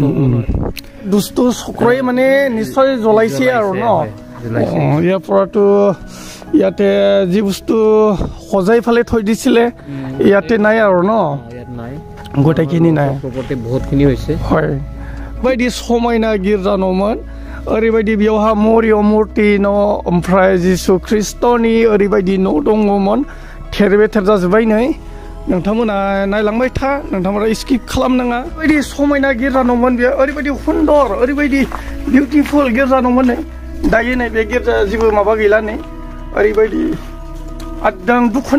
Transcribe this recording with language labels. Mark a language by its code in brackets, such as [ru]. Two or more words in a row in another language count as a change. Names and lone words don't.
[as] দুষ্ট চক্ৰই মানে নিশ্চয় জ্বলাইছে আৰু ন ইয়াৰ পৰাতো ইয়াতে যি বস্তু সজাই ফালে থৈ দিছিলে ইয়াতে নাই আৰু ন গোটেইখিনি নাই বহুতখিনি হৈছে [brx] হয় বায়दि समायना गिर्जा न'मोन ओरैबायदि बेयावहा मरिय मुर्ति न' ओमफ्राय जिसु ख्रिस्टनि ओरैबायदि न' दङमोन थेर बेथेर जाजोब्बाय नै नोंथांमोना नायलांबाय था नोंथांमोना स्किप खालामनाङा ओरैबायदि समायना गिर्जा न'मोन बेयो ओरैबायदि सुन्दर ओरैबायदि बिउटिफुल गिर्जा न'मोन नै दायो नै बे गिर्जा जेबो माबा गैला नै ओरैबायदि आदों दुखु